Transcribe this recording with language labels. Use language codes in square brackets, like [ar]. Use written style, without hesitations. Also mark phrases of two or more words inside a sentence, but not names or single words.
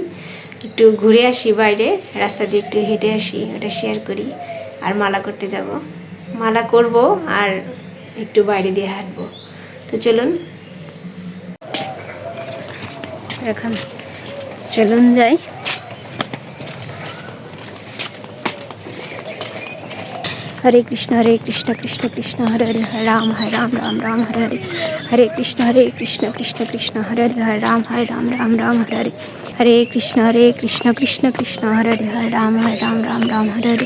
[bn] একটু ঘুরে আসি বাইরে, রাস্তা দিয়ে একটু হেঁটে আসি, ওটা শেয়ার করি। আর মালা করতে যাব, মালা করব আর একটু বাইরে দিয়ে হাঁটবো। তো চলুন এখন চলুন যাই। [sa] हरे कृष्ण कृष्ण कृष्ण हरे हरे राम राम राम हरे हरे। हरे कृष्ण कृष्ण कृष्ण हरे हरे राम राम राम हरे हरे। हरे कृष्ण कृष्ण कृष्ण हरे हरे राम राम हरे हरे।